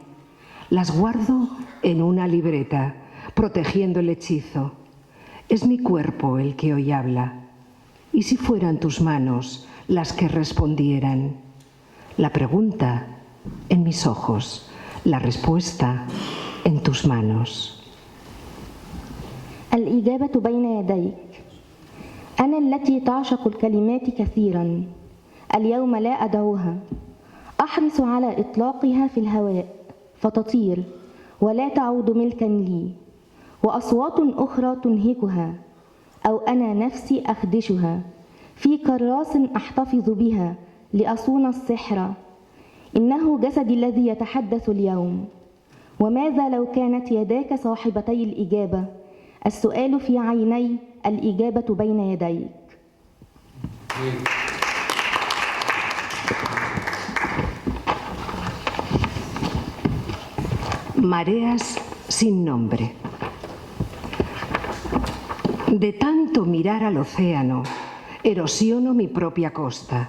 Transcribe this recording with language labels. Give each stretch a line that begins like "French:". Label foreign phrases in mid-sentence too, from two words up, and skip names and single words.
Spanish: Las guardo en una libreta, protegiendo el hechizo. Es mi cuerpo el que hoy habla. ¿Y si fueran tus manos las que respondieran? La pregunta en mis ojos, la respuesta en tus manos.
Arabic: الإجابة بين يديك. أنا التي تعشق الكلمات كثيرا، اليوم لا أدعوها، أحرص على إطلاقها في الهواء فتطير ولا تعود ملكا لي، وأصوات أخرى تنهكها أو أنا نفسي أخدشها في كراس أحتفظ بها لأصون السحر. إنه جسدي الذي يتحدث اليوم. وماذا لو كانت يداك صاحبتي الإجابة؟ السؤال في عيني، الإجابة بين يديك.
Spanish: Mareas sin nombre. De tanto mirar al océano, erosiono mi propia costa.